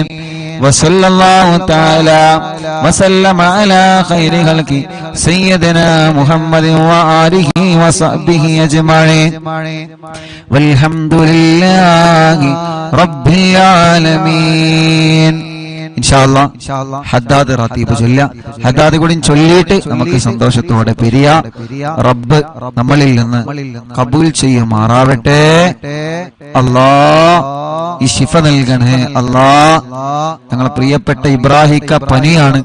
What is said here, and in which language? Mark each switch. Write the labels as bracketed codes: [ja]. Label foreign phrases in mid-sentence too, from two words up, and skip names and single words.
[ar] وصلى الله تعالى وسلم على خير خلقه سيدنا محمد وآله وصحبه أجمعين والحمد لله رب العالمين. [ml] ഇൻഷാ ഹദ്ദാദ് റാത്തീബ് ചൊല്ല. ഹദ്ദാദ് കൂടി ചൊല്ലിയിട്ട് നമുക്ക് സന്തോഷത്തോടെ പിരിയ. റബ്ബ് നമ്മളിൽ നിന്ന് കബൂൽ ചെയ്യുമാറാവട്ടെ. അല്ലാ ഈ ശിഫ നൽകണേ അല്ലാ. ഞങ്ങളെ പ്രിയപ്പെട്ട ഇബ്രാഹിക്ക പനിയാണ്.